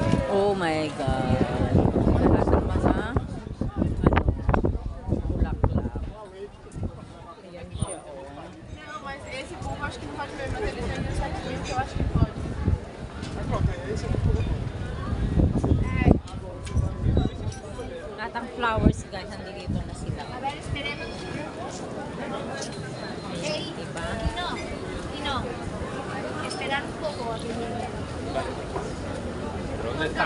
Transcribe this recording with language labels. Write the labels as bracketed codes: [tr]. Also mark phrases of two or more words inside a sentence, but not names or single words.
[en] Oh my God. [tl] Lahat ng mga bulaklak. Ayan siya, oh. [pt] Não, mas esse povo acho que não pode ver, mas ele tem um certinho que eu acho que pode. [tl] Lahat ng [en] flowers, guys, [tl] nandito na sila. [es] A ver, esperemos. [tl] Diba? [es] Dino, esperar un poco. ¿Dónde está?